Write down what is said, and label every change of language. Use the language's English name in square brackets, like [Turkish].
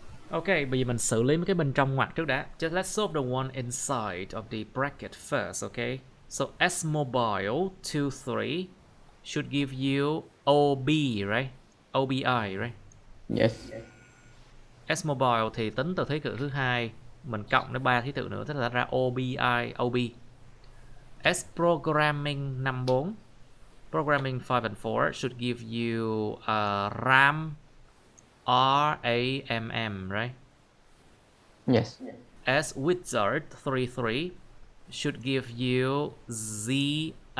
[Vietnamese] Ok, bây giờ mình xử lý mấy cái bên trong ngoặc trước đã. [English] Just let's solve the one inside of the bracket first, okay? So S mobile 23 should give you OB, right? OBI, right? Yes. [Vietnamese] S mobile thì tính từ thứ tự thứ hai, mình cộng đến 3 thứ tự nữa, tức là ra OBI, OB. [English] S programming 54, programming 5 and 4 should give you RAM RAM, right? Yes. As wizard 33 should give you ZAR.